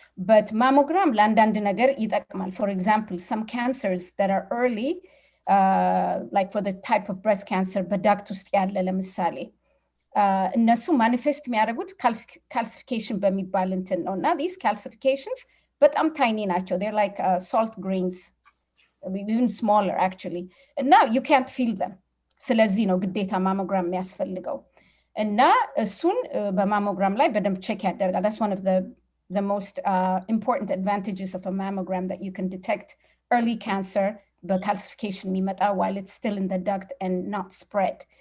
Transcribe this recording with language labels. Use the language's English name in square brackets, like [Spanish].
[Amharic] But mammogram ለአንዳንድ ነገር ይጠቅማል. [English] For example, some cancers that are early like for the type of breast cancer [Amharic] በዳክት ውስጥ ያለ ለምሳሌ እነሱ ማኒፌስት የሚያደርጉት calcification በሚባል እንትን ነው እና [English] these calcifications በጣም tiny [Amharic] ናቸው. [English] They're like salt grains, even smaller actually. And now you can't feel them. [Amharic] ስለዚህ ነው ግዴታ ማሞግራም የሚያስፈልገው እና እሱን በማሞግራም ላይ በደንብ ቼክ ያደርጋል. [English] That's one of the most important advantages of a mammogram, that you can detect early cancer በcalcification [Amharic] የሚመጣ [English] while it's still in the duct and not spread.